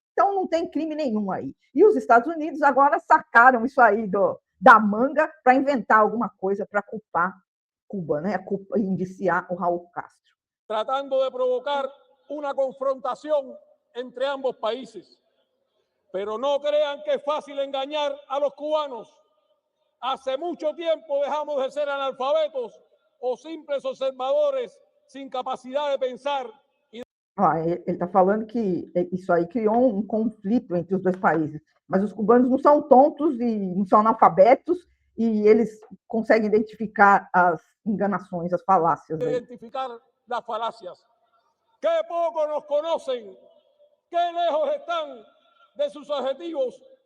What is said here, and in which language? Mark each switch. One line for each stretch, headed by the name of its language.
Portuguese: Então, não tem crime nenhum aí. E os Estados Unidos agora sacaram isso aí da manga para inventar alguma coisa para culpar Cuba, né? Indiciar o Raul Castro.
Spanish: Tratando de provocar uma confrontação entre ambos países. Pero no crean que es fácil engañar a los cubanos. Hace mucho tiempo dejamos de ser analfabetos o simples observadores sin capacidad de pensar.
Portuguese: Ele está falando que isso aí criou um conflito entre os dois países, mas os cubanos não são tontos e não são analfabetos e eles conseguem identificar as enganações, as falácias. Identificar as falácias. Que pouco nos conhecem, que lejos estão de seus objetivos.